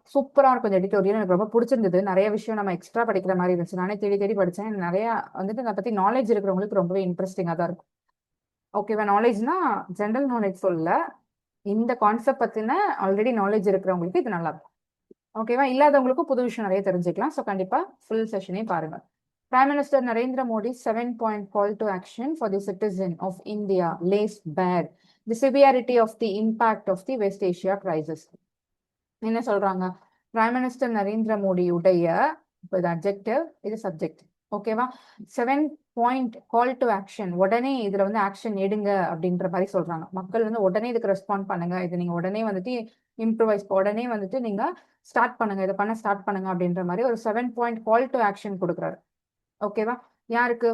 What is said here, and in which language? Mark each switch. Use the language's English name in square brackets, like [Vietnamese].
[Tamil] சூப்பரா இருக்கும் இந்த எடிட்டோரியல். எனக்கு ரொம்ப பிடிச்சிருந்தது. நிறைய விஷயம் நம்ம எக்ஸ்ட்ரா படிக்கிற மாதிரி இருந்துச்சு. நானே தேடி தேடி படிச்சேன். நிறைய வந்துட்டு அதை பத்தி நாலேஜ் இருக்கிறவங்களுக்கு ரொம்பவே இன்ட்ரெஸ்டிங்கா தான் இருக்கும். ஓகேவா? நாலேஜ்னா ஜென்ரல் நாலேஜ் சொல்லல, இந்த கான்செப்ட் பத்தின ஆல்ரெடி நாலேஜ் இருக்கிறவங்களுக்கு இது நல்லா இருக்கும். ஓகேவா? இல்லாதவங்களுக்கும் புது விஷயம் நிறைய தெரிஞ்சுக்கலாம். ஸோ கண்டிப்பா ஃபுல் செஷனையும் பாருங்க. [English] Prime Minister Narendra Modi's 7-point call to action for the citizen of India lays bare the severity of the impact of the West Asia crisis. [Tamil] என்ன சொல்றாங்க? பிரைம் மினிஸ்டர் நரேந்திர மோடியுடைய இது அட்ஜெக்டிவ், இது சப்ஜெக்ட். ஓகேவா? 7-point call to action. உடனே இதுல வந்து action எடுங்க அப்படின்ற மாதிரி சொல்றாங்க. மக்கள் வந்து உடனே இதுக்கு ரெஸ்பாண்ட் பண்ணுங்க, இது நீங்க உடனே வந்துட்டு இம்ப்ரூவைஸ், உடனே வந்துட்டு நீங்க ஸ்டார்ட் பண்ணுங்க, இதை பண்ண ஸ்டார்ட் பண்ணுங்க அப்படின்ற மாதிரி ஒரு 7-point கால் டு ஆக்ஷன் கொடுக்குறாரு. ஓகேவா? யாருக்கு?